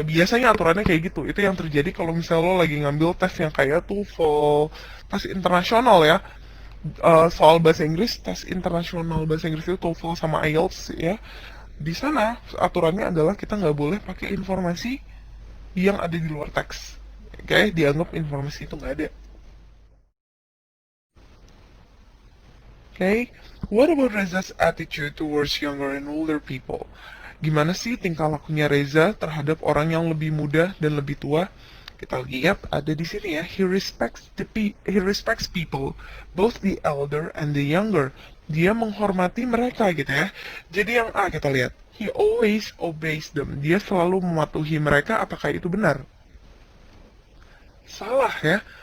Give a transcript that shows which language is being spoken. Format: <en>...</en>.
<id>Biasanya aturannya kayak gitu. Itu yang terjadi kalau misalnya lo lagi ngambil tes yang kayak TOEFL, tes internasional ya. Soal bahasa Inggris, tes internasional bahasa Inggris itu TOEFL sama IELTS ya. Di sana aturannya adalah kita nggak boleh pakai informasi yang ada di luar teks. Oke, dianggap informasi itu nggak ada.</id> <en>Oke, what about Reza's attitude towards younger and older people?</en> <id>Gimana sih tingkah lakunya Reza terhadap orang yang lebih muda dan lebih tua? Kita lihat ada di sini ya.</id> <en>He respects people, both the elder and the younger.</en> <id>Dia menghormati mereka gitu ya. Jadi yang A kita lihat.</id> <en>He always obeys them.</en> <id>Dia selalu mematuhi mereka. Apakah itu benar? Salah ya.</id>